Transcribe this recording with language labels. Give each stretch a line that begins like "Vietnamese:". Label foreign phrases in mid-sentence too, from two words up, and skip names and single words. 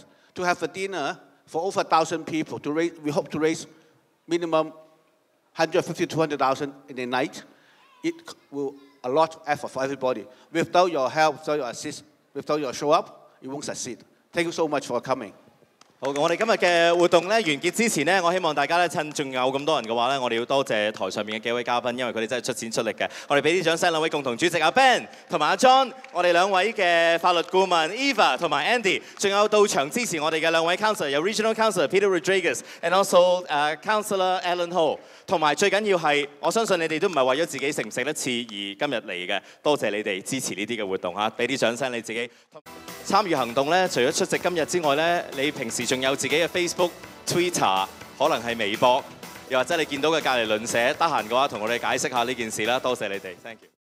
English: To have a dinner for over 1,000 people, we hope to raise minimum 150 to 200,000 in a night. It will a lot of effort for everybody. Without your help, without your assist, without your show up, it won't succeed. Thank you so much for coming.
Cantonese: 好，我哋今日嘅活動咧完結之前咧，我希望大家咧趁仲有咁多人嘅話咧，我哋要多謝台上面嘅幾位嘉賓，因為佢哋真係出錢出力嘅。我哋俾啲掌聲兩位共同主席阿 Ben 同埋阿 John， 我哋兩位嘅法律顧問 Eva 同埋 Andy， 仲有到場支持我哋嘅兩位 Councillor， 有
English: Regional Councillor Peter Rodriguez，and also Councillor Alan Ho。
Cantonese: 同埋最緊要係，我相信你哋都唔係為咗自己食唔食得次而今日嚟嘅，多謝你哋支持呢啲嘅活動嚇，俾啲掌聲你自己。參與行動咧，除咗出席今日之外咧，你平時仲有自己嘅 Facebook、Twitter， 可能係微博，又或者你見到嘅隔離鄰舍，得閒嘅話同我哋解釋下呢件事啦。多謝你哋 ，
English: thank you。